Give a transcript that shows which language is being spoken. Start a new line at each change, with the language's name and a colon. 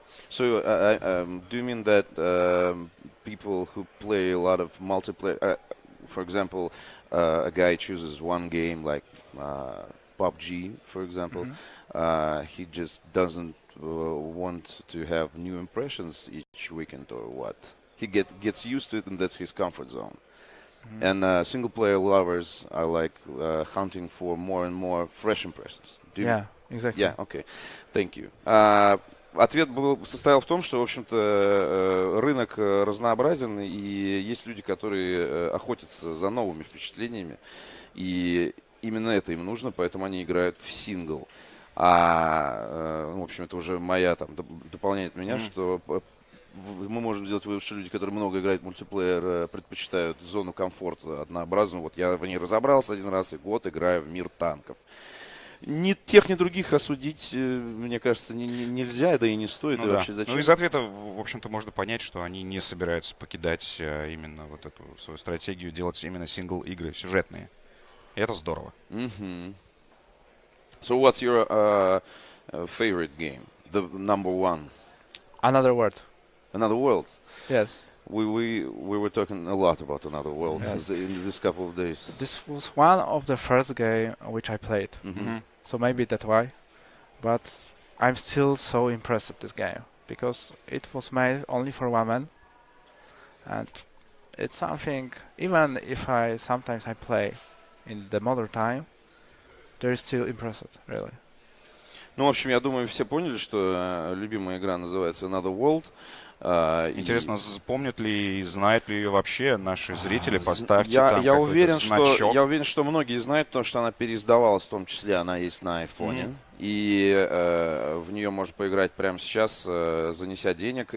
English: So, do you mean that people who play a lot of multiplayer, for example, a guy chooses one game like PUBG, for example, he just doesn't want to have new impressions each weekend or what? He gets used to it, and that's his comfort zone. And single-player lovers are like hunting for more and more fresh impressions. Yeah, exactly. Yeah, okay. Thank you.
Russian: Ответ состоял в том, что, в общем-то, рынок разнообразен, и есть люди, которые охотятся за новыми впечатлениями, и именно это им нужно, поэтому они играют в сингл. В общем, это уже моя там дополняет меня, что мы можем сделать вывод, что люди, которые много играют в мультиплеер, предпочитают зону комфорта однообразную. Вот я в ней разобрался один раз, и год играю в мир танков. Ни тех, ни других осудить, мне кажется, нельзя, да и не стоит, и вообще зачем. Ну, из ответа, в общем-то, можно понять, что они не собираются покидать именно вот эту свою стратегию, делать именно сингл-игры сюжетные. И это здорово.
English: So what's your favorite game? The number one? Another World. Another World? Yes. We were talking a lot about Another World in this couple of days. This was one of the first game which I played. So maybe that's why. But I'm still so impressed with this game because it was made only for one man. And it's something, even if sometimes I play in the modern time, they're still impressed, really.
Russian: Ну, в общем, я думаю, все поняли, что любимая игра называется Another World. Интересно, помнят ли и знают ли ее вообще наши зрители? Поставьте там я какой-то значок. Я уверен, что многие знают, потому что она переиздавалась, в том числе она есть на айфоне. И в нее можно поиграть прямо сейчас, занеся денег.